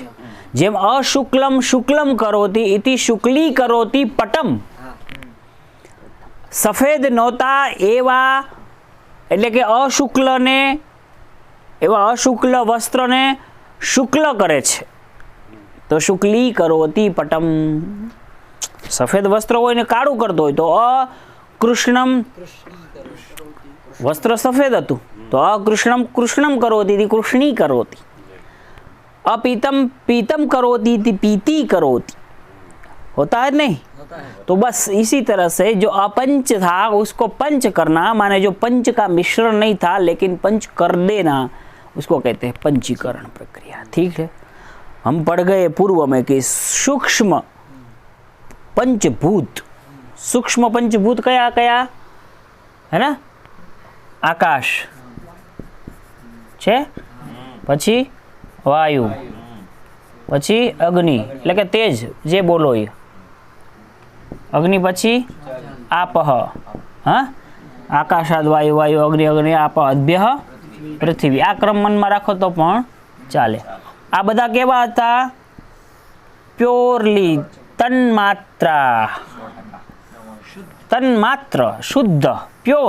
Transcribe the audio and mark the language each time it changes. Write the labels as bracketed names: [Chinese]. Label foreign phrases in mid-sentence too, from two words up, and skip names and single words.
[Gujarati] જેમ [Sanskrit] अशुक्लम शुक्लम करोति इति शुक्ली करोति पटम, [Gujarati] સફેદ નહોતા એવા, એટલે કે અશુક્લને, એવા અશુક્લ વસ્ત્રને શુક્લ કરે છે તો [Sanskrit] शुक्ली करोति पटम। [Gujarati] સફેદ વસ્ત્ર હોય ને કાળું કરતો હોય તો અકૃષ્ણમ, વસ્ત્ર સફેદ હતું તો [Sanskrit] अकृष्णम कृष्णम करोति कृष्णी करोति। अपीतम पीतम करोति पीती करोति, [Hindi] होता है नहीं? तो बस इसी तरह से जो अपंच था उसको पंच करना, माने जो पंच का मिश्रण नहीं था लेकिन पंच कर देना, उसको कहते हैं पंचीकरण प्रक्रिया। ठीक है, हम पढ़ गए पूर्व में कि सूक्ष्म पंचभूत, सूक्ष्म पंचभूत कया कया है ना? [Gujarati] આકાશ છે, પછી વાયુ, પછી અગ્નિ એટલે કે તેજ, જે બોલો એ અગ્નિ, પછી આપહ, હા, [Sanskrit] आकाशाद वायु, वायु अग्नि, अग्नि आप अद्भ्य पृथ्वी। [Gujarati] આ ક્રમ મનમાં રાખો તો પણ ચાલે। આ બધા કેવા હતા? પ્યોરલી તન્માત્રા, તન્માત્ર, શુદ્ધ, પ્યોર।